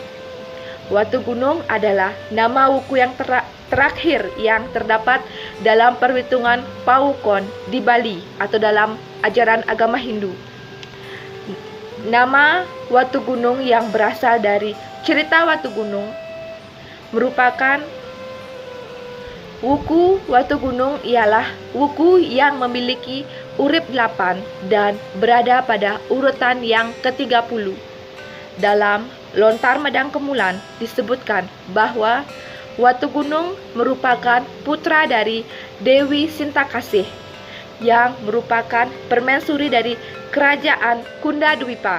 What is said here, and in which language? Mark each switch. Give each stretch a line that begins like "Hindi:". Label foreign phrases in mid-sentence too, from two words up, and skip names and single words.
Indonesian: Watu Gunung adalah nama wuku yang terakhir yang terdapat dalam perhitungan Paukon di Bali atau dalam ajaran agama Hindu. Nama Watu Gunung yang berasal dari cerita Watu Gunung merupakan wuku Watu Gunung ialah wuku yang memiliki urip 8 dan berada pada urutan yang ke-30. Dalam Lontar Medang Kemulan disebutkan bahwa Watu Gunung merupakan putra dari Dewi Sintakasih yang merupakan permaisuri dari kerajaan Kunda Dwipa.